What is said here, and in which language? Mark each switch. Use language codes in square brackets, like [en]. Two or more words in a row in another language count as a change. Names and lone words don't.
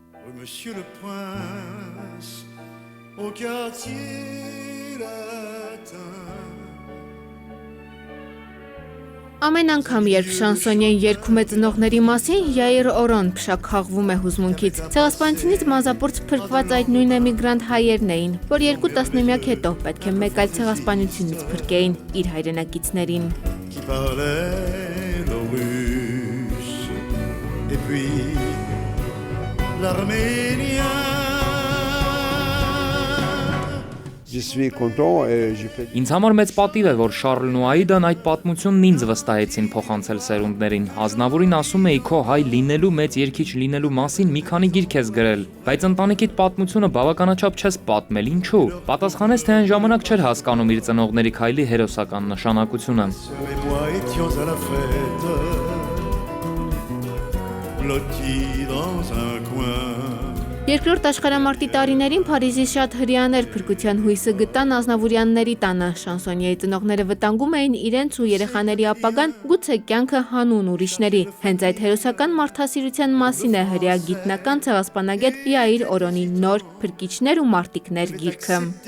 [fr] Monsieur le prince, au quartier latin. [hy] Ամեն անգամ, երբ շանսոնյեն երգում է ծնողների մասին, Յայիր Օրոն փշաքաղվում է հուզմունքից։ Ցեղասպանությունից մազապուրծ փրկված այդ նույն էմիգրանտ հայերն էին, որ 2 տասնամյակ հետո պետք է մեկ այլ ցեղասպանությունից փրկեին իր հայրենակիցներին։ [fr] Qui parlait le russe, et puis l'arménien. [hy] Ինձ համար մեծ պատիվ է, որ Շարլն ու Աիդան այդ պատմությունն ինձ վստահեցին փոխանցել սերունդներին։ Ազնավուրին ասում էի քո հայ լինելու, մեծ երգիչ լինելու մասին մի քանի գիրք ես գրել, բայց ընտանիքիդ պատմությունը բավականաչափ չես պատմել, ինչու։ Պատասխանեց, թե այն ժամանակ չէր հասկանում իր ծնողների քայլի հերոսական նշանակությունը։ [fr] Et moi étions à la fête, blottis dans un coin. [hy] Երկրորդ աշխարհամարտի տարիներին Փարիզի շատ հրեաներ փրկության հույսը գտան Ազնավուրյանների տանը։ Շանսոնյեի ծնողները վտանգում էին իրենց ու երեխաների ապագան, գուցե կյանքը հանուն ուրիշների։ Հենց այդ հերոսական մարդասիրության մասին է հրեա գիտնական ցեղասպանագետ Յայիր Օրոնի նոր «Փրկիչներ ու մարտիկներ» գիրքը։